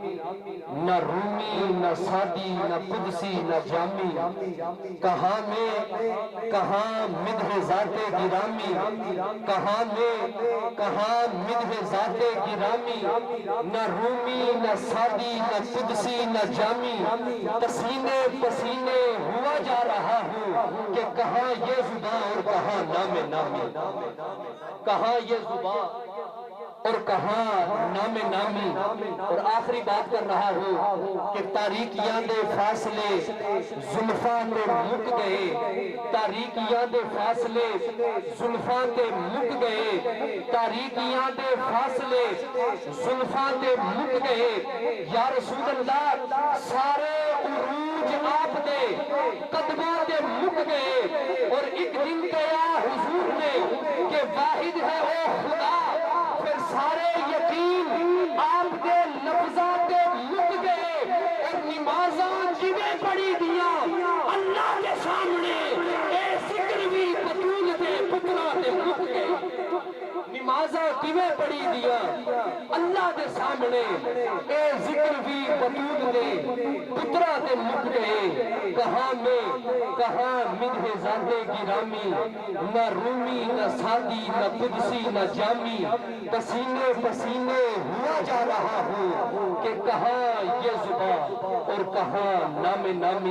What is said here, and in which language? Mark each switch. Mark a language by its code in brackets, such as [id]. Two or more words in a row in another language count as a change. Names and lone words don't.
[ur] نہ رومی نہ سادی نہ قدسی نہ جامی، کہاں میں، کہاں مدح ذات گرامی، کہاں میں، کہاں مدح ذات گرامی، نہ رومی نہ سادی نہ قدسی نہ جامی، پسینے پسینے ہوا جا رہا ہوں کہ کہاں یہ زباں اور کہاں نام نامی، کہاں یہ زباں اور کہاں نام نامی۔ [pa] اور آخری بات کر رہا ہوں کہ تاریکیاں دے فاصلے زلفاں تے مک گئے، تاریکیاں دے فاصلے زلفاں تے مک گئے، تاریکیاں دے فاصلے زلفاں تے مک گئے، یا رسول اللہ سارے عروج آپ دے قدموں تے مک گئے، [ur] اور ایک دن کہا حضور نے کہ واحد ہے او خدا، [pa] پھر سارے یقین آپ کے لفظات تے مک گئے، اور نمازاں جویں پڑھی دیاں اللہ کے سامنے، اے ذکر بھی بطول دے پترا تے مک گئے، نمازاں کیویں پڑھی دیاں اللہ کے سامنے، اے ذکر بھی بطول دے پترا تے مک گئے، [ur] کہاں میں، کہاں مدح ذات گرامی، نہ رومی نہ سادی نہ قدسی نہ جامی، پسینے پسینے ہوا جا رہا ہوں کہ کہاں یہ زباں اور کہاں نام نامی۔